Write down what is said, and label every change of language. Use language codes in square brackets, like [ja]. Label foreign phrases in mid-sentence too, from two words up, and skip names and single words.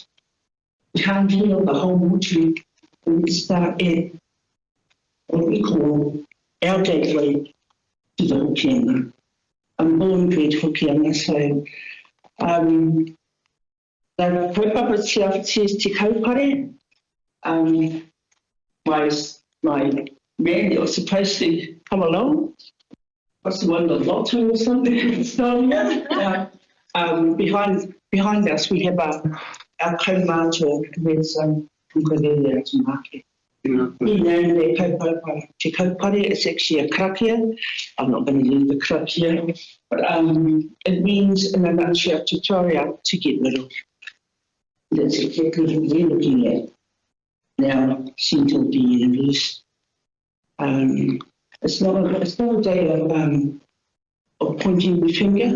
[en] We can't heal the whole country when we start at what we call our gateway to the Hokianga. I'm born and bred Hokianga, so the kaupapa itself says [mi] te kaupare. [en] My man that was supposed to come along, what's the one, the lotto or something? So, behind us we have our kaumātua, and there's Kaikohe to market. He named their kaupapa [mi] te kaupare. [en] It's actually a karakia. I'm not going to use the karakia, but it means in a nutshell to throw out, to get rid of. That's exactly what we're looking at now, Central the universe. It's not a day of pointing the finger.